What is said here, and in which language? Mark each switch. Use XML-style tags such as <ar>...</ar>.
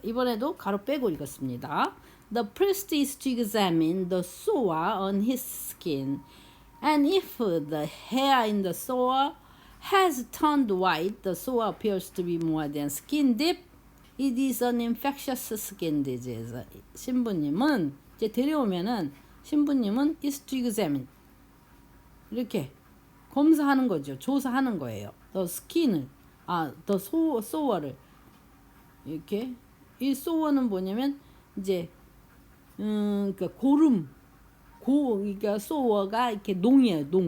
<ko>이번에도 가로 빼고 읽었습니다.</ko> <en>The priest is to examine the sore on his skin, and if the hair in the sore has turned white, the sore appears to be more than skin deep, it is an infectious skin disease.</en> <ko>신부님은 이제 데려오면은 신부님은</ko> <en>is to examine</en> <ko>이렇게 검사하는 거죠. 조사하는 거예요.</ko> <en>the skin</en> <ko>을</ko> <en>the sore</en> <ko>를 이렇게 이 sore는 뭐냐면 이제 그러니까 그러니까 sore가 이렇게 농이에요.</ko>